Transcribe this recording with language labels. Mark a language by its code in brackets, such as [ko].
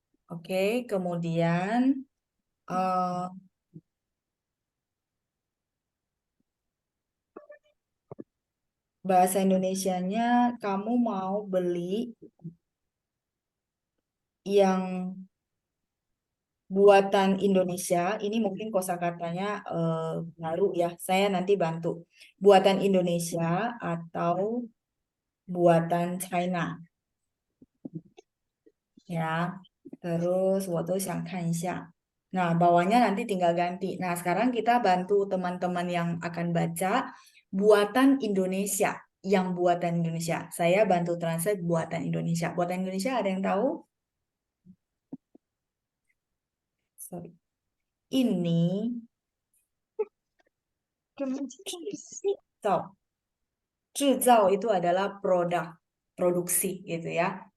[id] Oke, kemudian bahasa Indonesianya kamu mau beli yang buatan Indonesia. Ini mungkin kosakatanya baru ya. Saya nanti bantu. Buatan Indonesia atau buatan China. Ya. Terus [zh] 我都想看一下. [id] Nah, bawahnya nanti tinggal ganti. Nah, sekarang kita bantu teman-teman yang akan baca buatan Indonesia. Yang buatan Indonesia. Saya bantu translate buatan Indonesia. Buatan Indonesia ada yang tahu? Sorry. Ini 制造 itu adalah produk, produksi gitu ya.